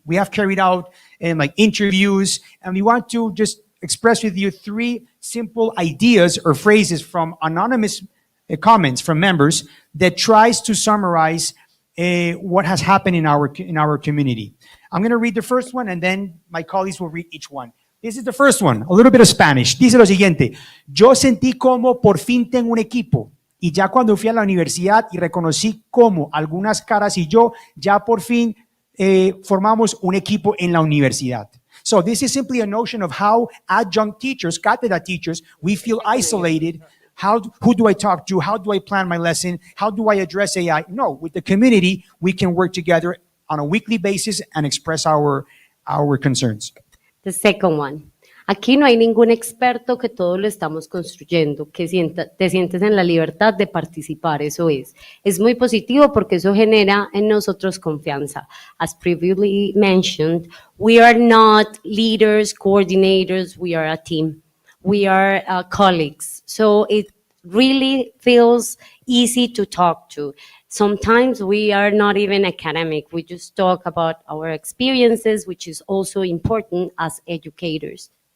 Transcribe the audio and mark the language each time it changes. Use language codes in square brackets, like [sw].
[en] We have carried out like interviews, and we want to just express with you three simple ideas or phrases from anonymous comments from members that tries to summarize what has happened in our community. I'm going to read the first one, and then my colleagues will read each one. This is the first one, a little bit of Spanish. [es] Dice lo siguiente: yo sentí como por fin tengo un equipo, y ya cuando fui a la universidad y reconocí cómo algunas caras y yo ya por fin formamos un equipo en la universidad. [en] So this is simply a notion of how adjunct teachers, cátedra teachers, we feel isolated. Who do I talk to? How do I plan my lesson? How do I address AI? No, with the community, we can work together on a weekly basis and express our concerns. The second one. [es] Aquí no hay ningún experto, que todo lo estamos construyendo, que te sientes en la libertad de participar, eso es. Es muy positivo porque eso genera en nosotros confianza. [en] As previously mentioned, we are not leaders, coordinators, we are a team. We are colleagues. So it really feels easy to talk to. Sometimes we are not even academic. We just talk about our experiences, which is also important as educators.